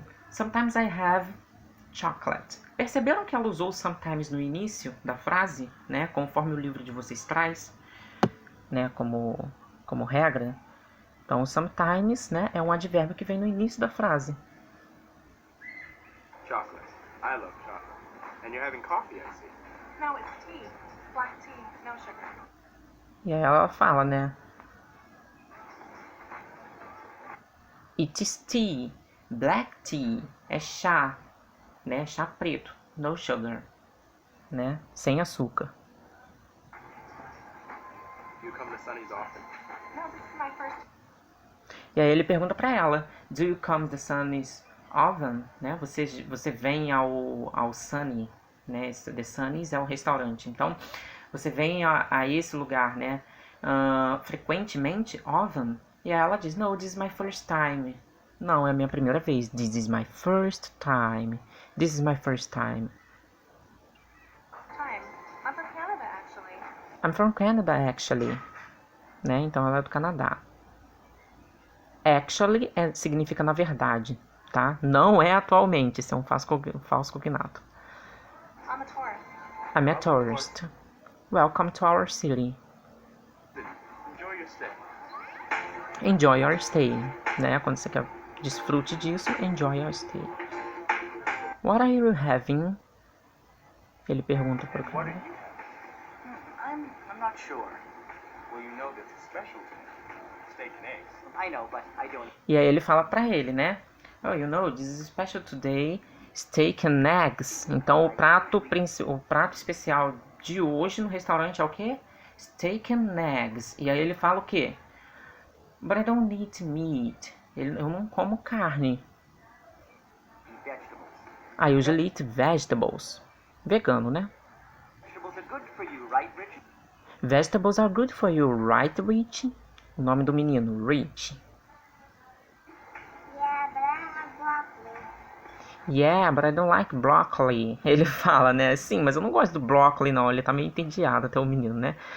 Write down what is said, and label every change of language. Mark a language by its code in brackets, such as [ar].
[en] Sometimes I have chocolate. [pt] Perceberam que ela usou sometimes no início da frase, né? Conforme o livro de vocês traz, né? Como regra. Então, sometimes, né? É um advérbio que vem no início da frase. [en] Chocolate. I love chocolate. And you're having coffee, I see. No, it's tea. Black tea, no sugar. [pt] E aí ela fala, né? [en] It is tea. Black tea. [pt] É chá. Né? Chá preto. [en] No sugar. [pt] Né? Sem açúcar. [en] You come to Sunny's often? No, this is my first. [pt] E aí ele pergunta pra ela, [en] do you come to Sunny's oven? [pt] Né? Você vem ao Sunny, né? The Sunny's é o restaurante. Então, você vem a esse lugar, né? Frequentemente, oven? E aí ela diz, [en] no, this is my first time. [pt] Não, é a minha primeira vez. [en] This is my first time. This is my first time. Time. I'm from Canada, actually. I'm from Canada, actually. [pt] Né? Então ela é do Canadá. Actually significa na verdade, tá? Não é atualmente, isso é um falso cognato. [en] I'm a tourist. I'm a tourist. Welcome to our city. Enjoy your stay. Enjoy your stay, né? [pt] Quando você quer desfrute disso, [en] enjoy your stay. What are you having? [pt] Ele pergunta pro [en] What are [pt] cara. [en] you having? I'm not sure. Well, you know there's a special steak and eggs. I know, but I don't. [pt] E aí ele fala pra ele, né? [en] Oh, you know, this is special today, steak and eggs. [pt] Então o prato especial de hoje no restaurante é o quê? [en] Steak and eggs. [pt] E aí ele fala o quê? [en] But I don't eat meat. [pt] Eu não como carne. [en] Vegetables. I usually eat vegetables. [pt] Vegano, né? [en] Vegetables are good for you, right, Richard? Vegetables are good for you, right, Rich? [pt] O nome do menino, Rich. [en] Yeah, but I don't like broccoli. Yeah, but I don't like broccoli. [pt] Ele fala, né? Sim, mas eu não gosto do broccoli, não. Ele tá meio entediado até o menino, né?